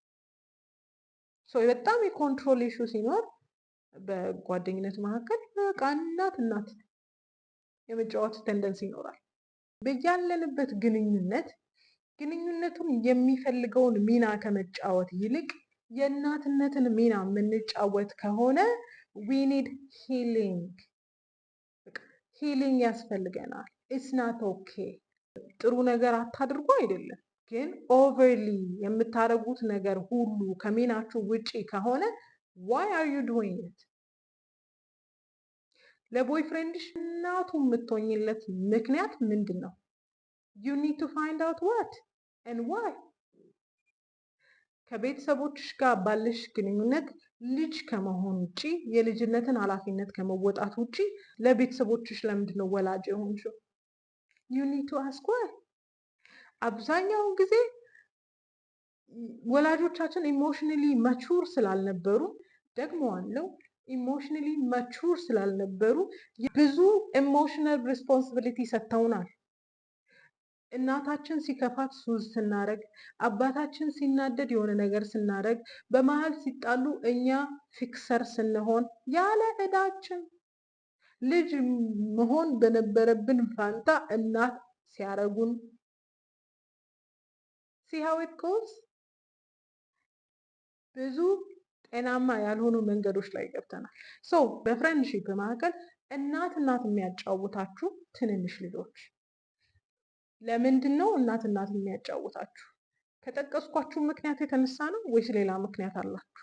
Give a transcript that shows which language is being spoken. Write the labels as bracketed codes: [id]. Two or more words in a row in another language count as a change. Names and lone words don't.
[am] በጣም የኮንትሮል ኢሹ ሲኖር በጓደኝነት መካከል በቃ እናት የመጫወት ቴንደንሲ ይኖራል። በያለንበት ግንኙነቱን የሚፈልገውን ሚና ከመጫወት ይልቅ የእናትነትን ሚና የምንጫወት ከሆነ [en] we need [am] ሂሊንግ ያስፈልገናል። [en] it's not okay። [am] ጥሩ ነገር አታድርጉ አይደለም፣ ግን ኦቨርሊ የምታደርጉት ነገር ሁሉ ከሚናችሁ ውጪ ከሆነ [en] why are you doing it? [am] ለቦይፍሬንድሽ እናቱ የምትሆኝለት ምክንያት ምንድን ነው? [en] you need to find out what and why። [am] ከቤተሰቦችሽ ጋር ባለሽ ግንኙነት ልጅ ከመሆን ውጪ የልጅነትን ኃላፊነት ከመወጣት ውጪ ለቤተሰቦችሽ ለምንድን ነው ወላጅ የሆንሽው? [en] you need to ask why። [am] አብዛኛውን ጊዜ ወላጆቻችን [en] emotionally mature [am] ስላልነበሩ ደግሞ አለው [en] emotionally mature [am] ስላልነበሩ ብዙ [en] emotional responsibility [am] ሰጥተውናል። እናታችን ሲከፋት ሱዝ ስናደርግ፣ አባታችን ሲናደድ የሆነ ነገር ስናደርግ፣ በመሀል ሲጣሉ እኛ ፊክሰር ስንሆን ያለ ዕዳችን ልጅ መሆን በነበረብን ፋንታ እናት ሲያረጉን [en] see how it goes። [am] ብዙ ጤናማ ያልሆኑ መንገዶች ላይ ገብተናል። በፍሬንድሺፕ መካከል እናት የሚያጫውታችሁ ትንንሽ ልጆች ለምንድን ነው እናት የሚያጫውታችሁ? ከጠቀስኳችሁ ምክንያት የተነሳ ነው ወይስ ሌላ ምክንያት አላችሁ?